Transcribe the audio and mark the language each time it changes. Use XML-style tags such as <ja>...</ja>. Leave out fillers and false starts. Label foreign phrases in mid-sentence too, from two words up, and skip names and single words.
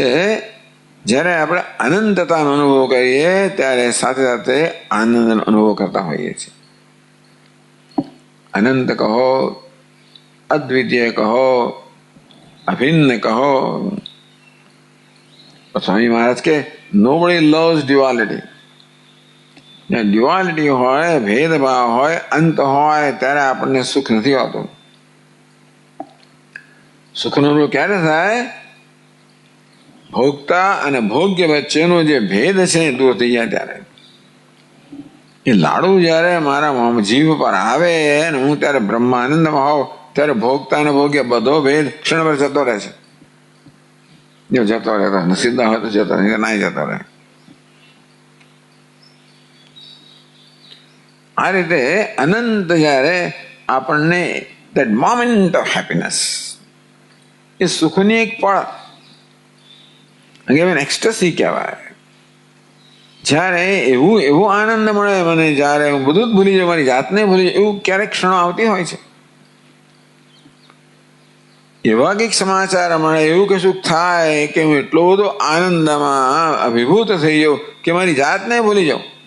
<gu>જ્યારે આપણે અનંતતાનો અનુભવ કરીએ ત્યારે સાથે સાથે આનંદનો અનુભવ કરતા હોઈએ છીએ. અનંત કહો, અદ્વિતીય કહો, અભિન્ન કહો. સ્વામી મહારાજ કે</gu> <en>nobody loves duality.</en> <gu>જ્યાં ડ્યુઆલિટી હોય, ભેદભાવ હોય, અંત હોય, ત્યારે આપણને સુખ નથી હોતું. સુખનો અનુભવ ક્યારે થાય? ભોગતા અને ભોગ્ય વચ્ચેનો જે ભેદ છે એ દૂર થઈ જાય ત્યારે. એ લાડુ જયારે મારા જીવ પર આવે અને હું ત્યારે બ્રહ્માનંદમાં હોઉં ત્યારે ભોગતા અને ભોગ્ય બધો ભેદ ક્ષણભર જતો રહે છે. જો જતો રહેતો સીધા હોય તો જતો રહે, ના જતો રહે. આ રીતે અનંત જયારે આપણને</gu> <en>that moment of happiness,</en> <gu>એ સુખની એક પળ, એક્સ્ટસી કહેવાય. જ્યારે એવું આનંદ મળે મને, જ્યારે હું બધું જ ભૂલી જાઉં, મારી જાતને ભૂલી જાઉં, એવું ક્યારેક ક્ષણો આવતી હોય છે. એવા કંઈક સમાચાર મળે, એવું કશું થાય કે હું એટલો બધો આનંદમાં અભિભૂત થઈ જાઉં કે મારી જાતને ભૂલી જાઉં.</gu>